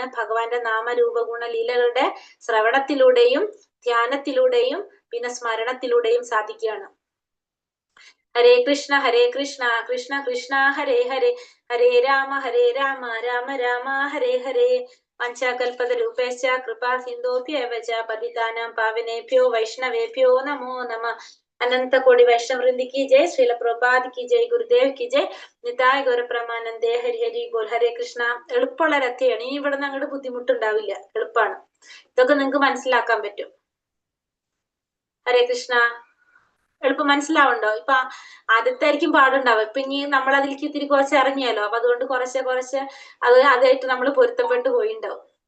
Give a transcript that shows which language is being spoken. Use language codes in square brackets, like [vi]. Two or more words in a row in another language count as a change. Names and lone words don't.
[ml] ഭഗവാന്റെ നാമരൂപ ഗുണ ലീലകളുടെ ശ്രവണത്തിലൂടെയും ധ്യാനത്തിലൂടെയും പിന്നെ സ്മരണത്തിലൂടെയും സാധിക്കുകയാണ്. [sa] ഹരേ കൃഷ്ണ കൃഷ്ണ കൃഷ്ണ ഹരേ ഹരേ, ഹരേ രാമ രാമ രാമ ഹരേ ഹരേ. പഞ്ചകൽപതരൂപേശ്ച കൃപാ സിന്ധോഭ്യവ ച പതിതാനാം പാവനേഭ്യോ വൈഷ്ണവേഭ്യോ നമോ നമഃ. अनन्त कोटि वैष्णववृन्द [hi] की जय, श्रील प्रभुपाद की जय, गुरुदेव की जय, [bn] নিতাই গৌরপ্রেমানন্দে হরি হরি বোল। হরে কৃষ্ণ. [ml] എളുപ്പമുള്ള രഥയാണ്, ഇനി ഇവിടെ നിന്ന് അങ്ങോട്ട് ബുദ്ധിമുട്ടുണ്ടാവില്ല, എളുപ്പമാണ്. ഇതൊക്കെ നിങ്ങൾക്ക് മനസ്സിലാക്കാൻ പറ്റും. ഹരേ കൃഷ്ണ. എളുപ്പം മനസ്സിലാവുണ്ടോ? ഇപ്പൊ ആദ്യത്തായിരിക്കും പാടുണ്ടാവും, ഇപ്പൊ ഇനി നമ്മൾ അതിലേക്ക് ഇത്തിരി കുറച്ച് ഇറങ്ങിയാലോ, അപ്പൊ അതുകൊണ്ട് കുറച്ച് അതായിട്ട് നമ്മൾ പൊരുത്തപ്പെട്ടു പോയിണ്ടാവും.